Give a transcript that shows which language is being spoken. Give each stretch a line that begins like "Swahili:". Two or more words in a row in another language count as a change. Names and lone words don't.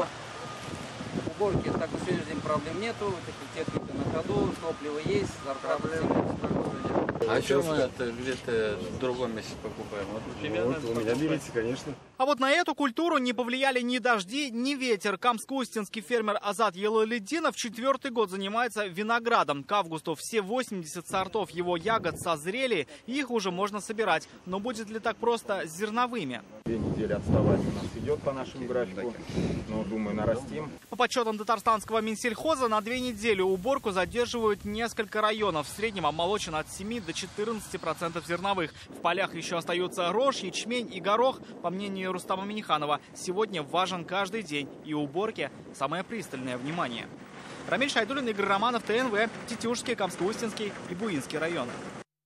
Russian: Уборки так на сегодняшний день проблем нету, техника на ходу, топливо есть, зарплата всем. А что мы это где-то в другом месте покупаем? Вот, у меня берите, конечно. А вот на эту культуру не повлияли ни дожди, ни ветер. Камск-Устинский фермер Азат Елалединов 4-й год занимается виноградом. К августу все 80 сортов его ягод созрели, и их уже можно собирать. Но будет ли так просто с зерновыми? 2 недели отставать у нас идет по нашему графику, но, думаю, нарастим. По подсчетам татарстанского Минсельхоза, на 2 недели уборку задерживают несколько районов. В среднем обмолочено от 7 до 14% зерновых. В полях еще остаются рожь, ячмень и горох. По мнению Рустама Миниханова, сегодня важен каждый день, и уборке самое пристальное внимание. Рамиль Шайдуллин, Игорь Романов, ТНВ, Тетюшский, Камск-Устинский и Буинский районы.